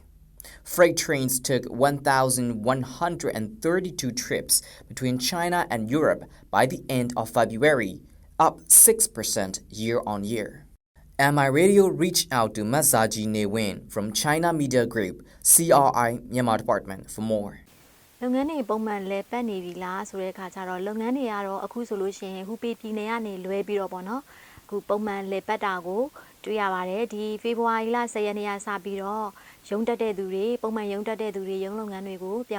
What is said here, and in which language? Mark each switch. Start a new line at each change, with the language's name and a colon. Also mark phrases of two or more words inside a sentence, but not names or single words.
English: Freight trains took 1,132 trips between China and Europe by the end of February, up 6% year-on-year. MI Radio reached out to Zaji Ne-win from China Media Group, CRI Myanmar Department for more.
Burmese: လုပ်ငန်းတွေပုံမှန်လဲပတ်နေပြီလားဆိုတဲ့အခါကျတော့လုပ်ငန်းတွေကတော့အခုဆိုလို့ရှိရင်ဟူပေပြည်နယ်ကနေလွဲပြီးတော့ပေါ့နော်အခုပုံမှန်လဲပတ်တာကိုတွေ့ရပါတယ်ဒီဖေဖော်ဝါရီလ10ရက်နေ့ကစပြီးတော့ရုံးတက်တဲ့သူတွေပုံမှန်ရုံးတက်တဲ့သူတွေရုံးလုပ်ငန်းတွေကိုပြန်